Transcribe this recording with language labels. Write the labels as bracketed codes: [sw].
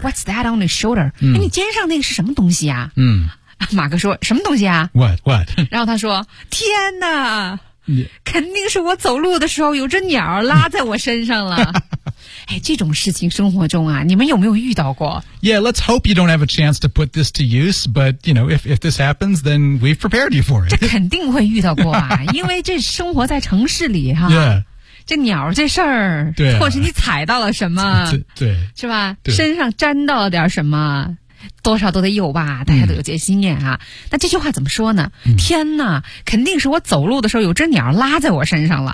[en] What's that on your shoulder？、 [zh] 嗯、哎，你肩上那个是什么东西啊？嗯，马哥说什么东西啊 [en] ？What？ [zh] 然后他说，天哪！Yeah. 肯定是我走路的时候有只鸟拉在我身上了。哎，这种事情生活中啊，你们有没有遇到过 [en] ？Yeah, let's hope you don't have a chance to put this to use. But you know, if this happens, then we've prepared you for it. [zh] 这肯定会遇到过啊，因为这生活在城市里哈、啊。 [en] Yeah. [zh] 这鸟这事儿，对、啊，或是你踩到了什么，对，是吧？身上沾到了点什么，多少都得有吧？大家都有这些经验啊、嗯。那这句话怎么说呢、嗯？天哪，肯定是我走路的时候有只鸟拉在我身上了。